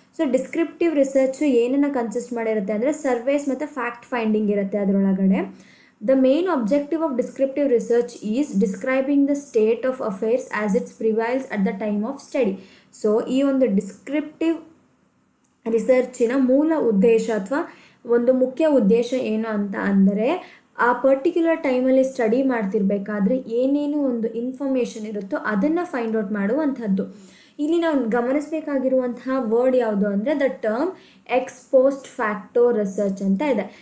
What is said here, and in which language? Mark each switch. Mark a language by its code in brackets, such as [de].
[kn] So descriptive research ಏನನ್ನು consist ಮಾಡಿರುತ್ತೆ ಅಂದರೆ service ಮತ್ತು ಫ್ಯಾಕ್ಟ್ ಫೈಂಡಿಂಗ್ ಇರುತ್ತೆ ಅದರೊಳಗಡೆ. [en] The main objective of descriptive research is describing the state of affairs as it prevails at the time of study. [kn] So ಈ ಒಂದು descriptive ರಿಸರ್ಚಿನ ಮೂಲ ಉದ್ದೇಶ ಅಥವಾ ಒಂದು ಮುಖ್ಯ ಉದ್ದೇಶ ಏನು ಅಂತ ಅಂದರೆ ಆ ಪರ್ಟಿಕ್ಯುಲರ್ ಟೈಮಲ್ಲಿ ಸ್ಟಡಿ ಮಾಡ್ತಿರ್ಬೇಕಾದ್ರೆ ಏನೇನು ಒಂದು ಇನ್ಫಾರ್ಮೇಷನ್ ಇರುತ್ತೋ ಅದನ್ನು ಫೈಂಡ್ ಔಟ್ ಮಾಡುವಂಥದ್ದು. ಇಲ್ಲಿ ನಾವು ಗಮನಿಸಬೇಕಾಗಿರುವಂತಹ ವರ್ಡ್ ಯಾವುದು ಅಂದರೆ the term ex post facto research ಅಂತ ಇದೆ.